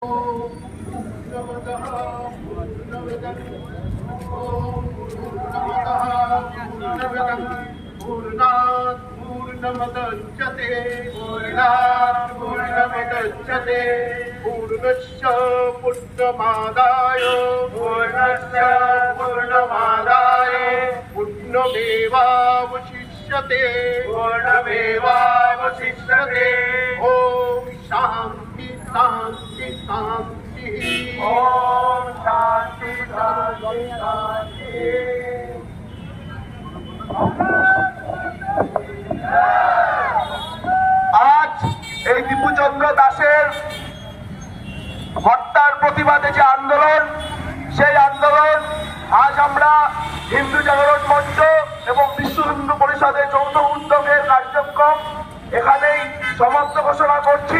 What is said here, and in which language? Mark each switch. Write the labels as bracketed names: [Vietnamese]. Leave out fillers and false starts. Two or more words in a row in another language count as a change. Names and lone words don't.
[Sanskrit] पूर्णात् पूर्णमुदच्यते पूर्णात् पूर्णमुदच्यते पूर्णस्य पूर्णमादाय पूर्णमेवावशिष्यते ॐ शान्ति शान्ति शान्तिः ॐ शान्ति शान्ति [Bangla] আজ এই দীপুচন্দ্র দাসের হত্যার প্রতিবাদে যে আন্দোলন, সেই আন্দোলন আজ আমরা হিন্দু জাগরণ মঞ্চ এবং বিশ্ব হিন্দু পরিষদের যৌথ উদ্যোগের কার্যক্রম এখানেই সমাপ্ত ঘোষণা করছি।